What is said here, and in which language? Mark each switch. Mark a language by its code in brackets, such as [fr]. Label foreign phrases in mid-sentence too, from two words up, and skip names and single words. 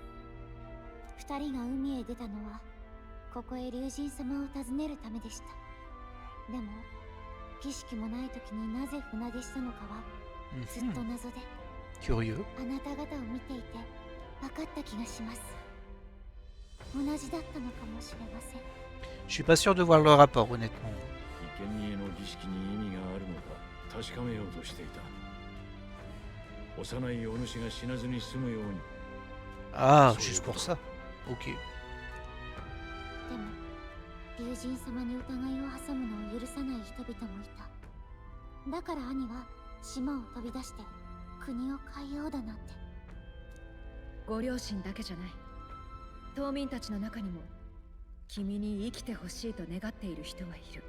[ja] 二人が海へ出たのはここへ龍神様を訪ねるためでした。でも儀式もない時になぜ船出したのかはずっと mhm. 謎で、 [fr] Curieux. [ja] あなた方を見ていて分かった気がします。同じだったのかもしれません。 [fr] Je suis pas sûr de voir le rapport, honnêtement. [ja] 生贄の儀式に意味があるのか確かめようとしていた。幼いお主が死なずに済むように。 [fr] Ah, juste pour ça. Ok. [ja] でも龍神様に疑いを挟むのを許さない人々もいた。だから兄は島を飛び出して国を変えようだなんて。ご両親だけじゃない。島民たちの中にも君に生きてほしいと願っている人はいる。